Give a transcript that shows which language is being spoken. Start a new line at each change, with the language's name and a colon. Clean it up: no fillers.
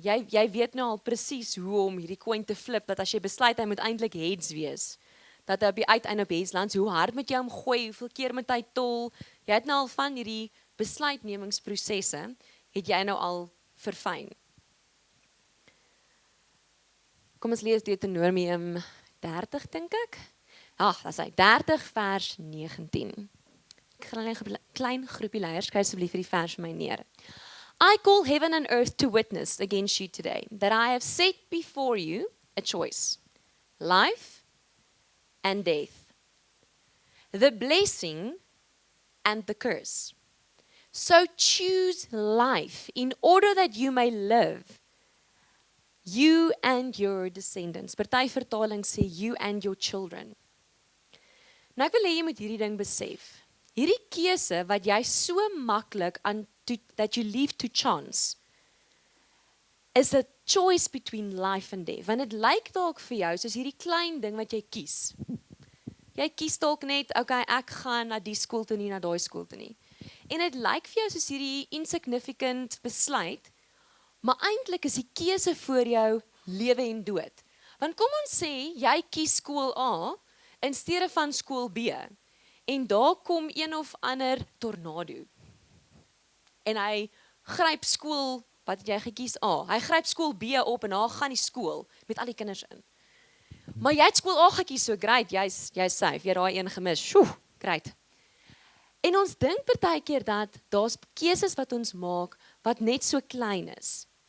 Afrikaans: Jy weet nou al presies hoe om hierdie coin te flip, dat as jy besluit hy moet eintlik heads wees, dat hy op die uiteinde op heads land, hoe hard moet jy hom gooi, hoeveel keer moet hy tol, jy het nou al van hierdie besluitnemingsprosesse, het jy nou al verfyn. Kom ons lees Deuteronomium 30, dink ek. Ag, dis hy, 30 vers 19. Ek gaan net 'n klein groepie leiers, skryf asseblief vir die vers vir my neer.
English: I call heaven and earth to witness against you today, that I have set before you a choice, life and death, the blessing and the curse. So choose life in order that you may live, you and your descendants.
Afrikaans: Party vertaling sê
English: you and your children.
Afrikaans: Nou ek wil hê jy moet hierdie ding besef. Hierdie keuse wat jy so maklik aan
English: that you leave to chance is a choice between life and death.
Afrikaans: Want dit lyk dalk vir jou soos hierdie klein ding wat jy kies. Jy kies dalk net, okay, ek gaan na die skool toe nie, na daai skool toe nie. En dit lyk vir jou soos hierdie insignificant besluit, maar eintlik is die keuse voor jou lewe en dood. Want kom ons sê jy kies skool A in steede van skool B. En daar kom een of ander tornado. En hy gryp skool, wat het jy gekies? Hy gryp skool B op en daar gaan die skool met al die kinders in. Maar jy het skool A gekies, so great, jy's safe, jy het daai een gemis. Sjoe, great. En ons dink partykeer dat daar's keuses wat ons maak wat net so klein is.